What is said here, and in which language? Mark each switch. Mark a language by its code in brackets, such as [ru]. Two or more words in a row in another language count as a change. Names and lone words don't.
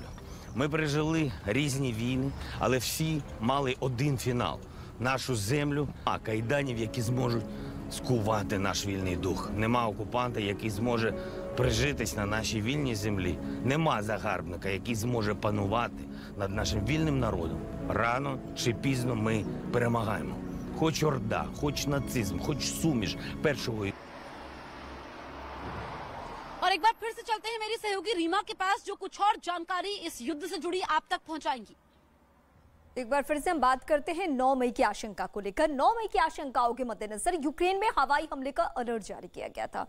[uk] Ми пережили різні війни, але всі мали один фінал – нашу землю, а кайданів, які зможуть скувати наш вільний дух. Нема окупанта, який зможе прижитись на нашій вільній землі. Нема загарбника, який зможе панувати над нашим вільним народом. Рано чи пізно ми перемагаємо. Хоч орда, хоч нацизм, хоч суміш першого. [hi] और एक बार फिर से चलते हैं मेरी सहयोगी रीमा के पास, जो कुछ और जानकारी इस युद्ध से जुड़ी आप तक पहुंचाएंगी। एक बार फिर से हम बात करते हैं 9 मई की आशंका को लेकर। 9 मई की आशंकाओं के मद्देनजर यूक्रेन में हवाई हमले का अलर्ट जारी किया गया था।